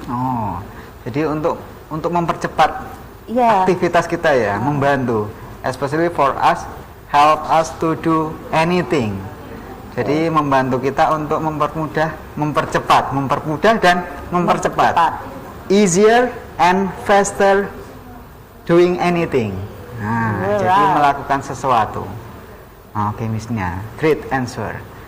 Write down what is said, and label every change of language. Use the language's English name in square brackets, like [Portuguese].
[Indonesian] Oh, jadi untuk mempercepat [English] Yeah. [Indonesian] aktivitas kita ya, membantu, [English] especially for us, help us to do anything. [Indonesian] Jadi membantu kita untuk mempermudah dan mempercepat. [English] Easier and faster doing anything. [Indonesian] Nah, jadi melakukan sesuatu. [English] Oke, Miss Nia, great answer.